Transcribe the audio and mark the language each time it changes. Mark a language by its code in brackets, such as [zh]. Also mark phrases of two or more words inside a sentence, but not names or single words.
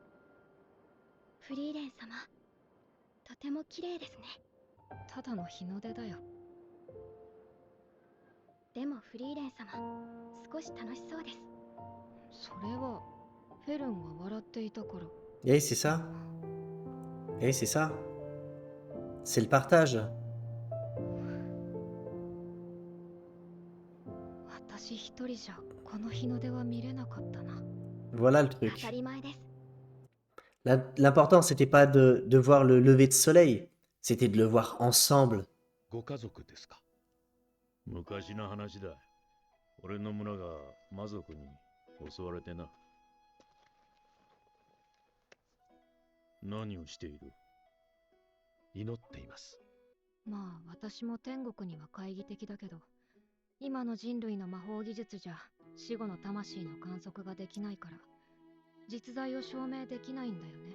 [ja] フリーレン様、とても綺麗ですね。ただの日の出だよ。でもフリーレン様、少し楽しそうです。それは、フェルンが笑っていたから。 [fr] Et c'est ça. Et c'est ça. C'est le partage. [ja] 私一人じゃこの日の出は見れなかったな。 [fr] Voilà le [ja] 当 [fr] truc. [ja] たり前です。 [fr] L'important, c'était pas de voir le lever de soleil, c'était de le voir ensemble. [ja] ご家族ですか？昔の話だ。俺の村が魔族に襲われてな。何をしている？祈っています。まあ私も天国には懐疑的だけど、今の人類の魔法技術じゃ死後の魂の観測ができないから、実在を証明できないんだよね。